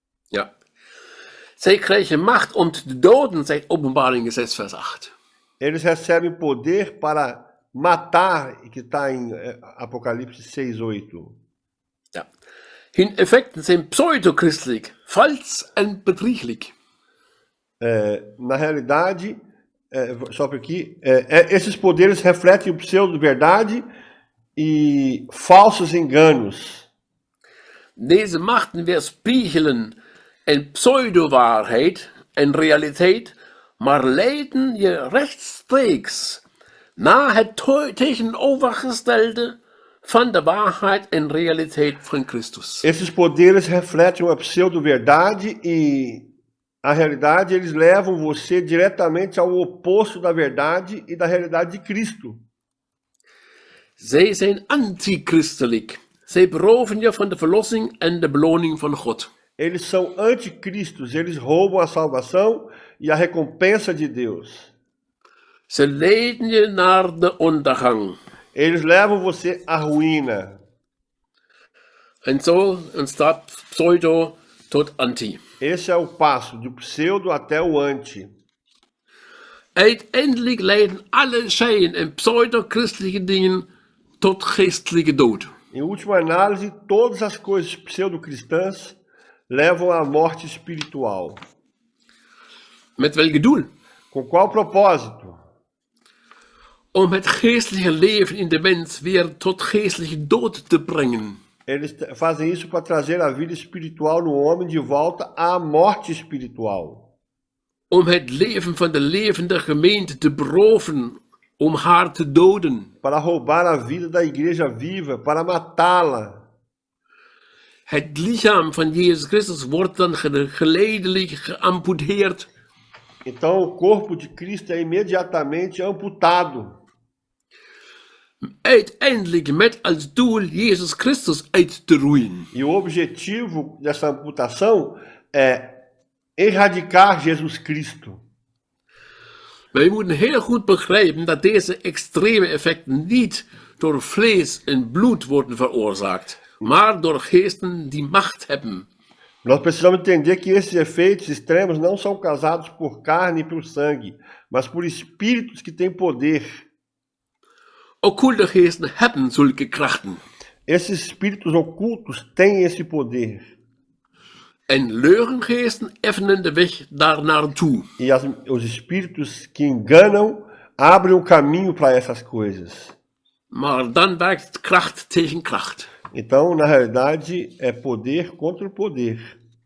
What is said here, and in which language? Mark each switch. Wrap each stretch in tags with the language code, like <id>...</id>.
<nl>Ja. Zij krijgen macht om te doden, zegt Openbaring 6 vers 8.</nl> <pt>Eles recebem poder para matar, que está em Apocalipse 6:8.</pt> <nl>Ja. Hun effecten zijn pseudo-christelijk, vals en bedrieglijk.</nl> <pt>Na realidade, só por aqui, esses poderes refletem o pseudo-verdade e falsos enganos.</pt> <nl>Deze machten weerspiegelen een pseudo-waarheid en realiteit, maar leiden je rechtstreeks naar het tegenovergestelde van de waarheid en realiteit van Christus.</nl> <pt>Esses poderes refletem a pseudo-verdade e a realidade, eles levam você diretamente ao oposto da verdade e da realidade de Cristo.</pt> <nl>Zij zijn antichristelijk. Zij beroven je van de verlossing en de beloning van God.</nl> <pt>Eles são anticristos, eles roubam a salvação e a recompensa de Deus.</pt> <nl>Ze leiden je naar de ondergang.</nl> <pt>Eles levam você à ruína.</pt> <nl>En zo ontstaat pseudo tot anti.</nl> <pt>Esse é o passo, do pseudo até o anti.</pt> <nl>Uiteindelijk leiden alle scheien en pseudo-christelijke dingen tot geestelijke dood.</nl> <pt>Em última análise, todas as coisas pseudo-cristãs levam à morte espiritual.</pt> <nl>Met welk doel?</nl> <pt>Com qual propósito?</pt> <nl>Om het geestelijke leven in de mens weer tot geestelijke dood te brengen.</nl> <pt>Eles fazem isso para trazer a vida espiritual no homem de volta à morte espiritual.</pt> <nl>om het leven van de levende gemeente te beroven, om haar te doden.</nl> <pt>para roubar a vida da igreja viva, para matá-la.</pt> <nl>Het lichaam van Jezus Christus wordt dan geleidelijk geamputeerd.</nl> <pt>Então o corpo de Cristo é imediatamente amputado.</pt> <nl>Uiteindelijk met als doel Jezus Christus uit te roeien.</nl> <pt>E o objetivo dessa amputação é erradicar Jesus Cristo.</pt> <nl>Wij moeten heel goed begrijpen dat deze extreme effecten niet door vlees en bloed worden veroorzaakt, maar door geesten die macht hebben.</nl> <pt>Nós precisamos entender que esses efeitos extremos não são causados por carne e por sangue, mas por espíritos que têm poder.</pt> <nl>Occulte geesten hebben zulke krachten.</nl> <pt>Esses espíritos ocultos têm esse poder.</pt> <nl>En leugengeesten effenen de weg daar naartoe.</nl> <pt>E os espíritos que enganam abrem o caminho para essas coisas.</pt> <nl>Maar dan werkt kracht tegen kracht.</nl> <pt>Então, na realidade, é poder contra o poder.</pt>